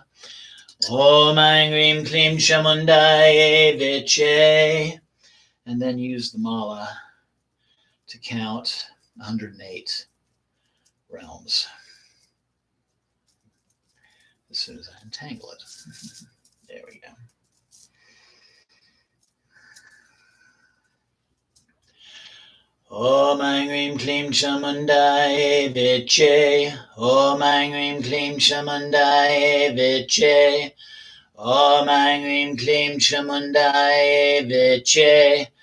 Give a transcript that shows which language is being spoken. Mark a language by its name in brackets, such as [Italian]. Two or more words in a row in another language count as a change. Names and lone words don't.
[Sanskrit] Om Aing Rim Klim Chamundaye Viche. [English] And then use the mala to count 108 realms. As soon as I untangle it. There we go. [Sanskrit] Om Aing Rim Klim Chamundaye Viche. Om Aing Rim Klim Chamundaye Viche. Om Aing Rim Klim Chamundaye Viche.